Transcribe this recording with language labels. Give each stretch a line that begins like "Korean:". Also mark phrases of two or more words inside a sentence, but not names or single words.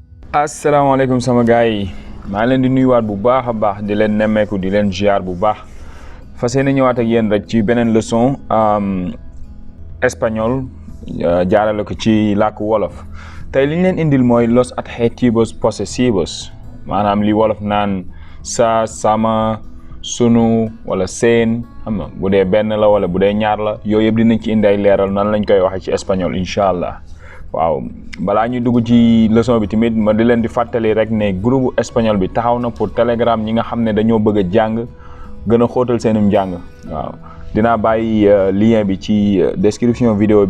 Wolof: asalaamaaleykum sama gars yi maa leen di nuyuwaat bu baax a baax di leen nemmeeku di leen ziar bu baax fas yéene ñëwaat ak yéen rek ci beneen
French: leçon espagnol
Wolof: jaarale ko ci làkku wolof tey li ñu leen indil mooy
Spanish: los adjetivos posesivos
Wolof: maanaam li wolof naan sa sama sunu wala seen xam nga bu dee benn la wala bu dee ñaar la yooyu yëpp dinañ ci indi ay leeral nan lañ koy waxee ci espagnol
Arabic: إن شاء الله.
Wolof: waaw balaa ñuy dugg ci leçon bi tamit ma di leen di fàttali rek ne groupe espagnol bi taxaw na pour telegram ñi nga xam ne dañoo bëgg a jàng gën a xóotal seenum njàng waaw dinaa bàyyi lien bi ci
French: description vidéo
Wolof: bi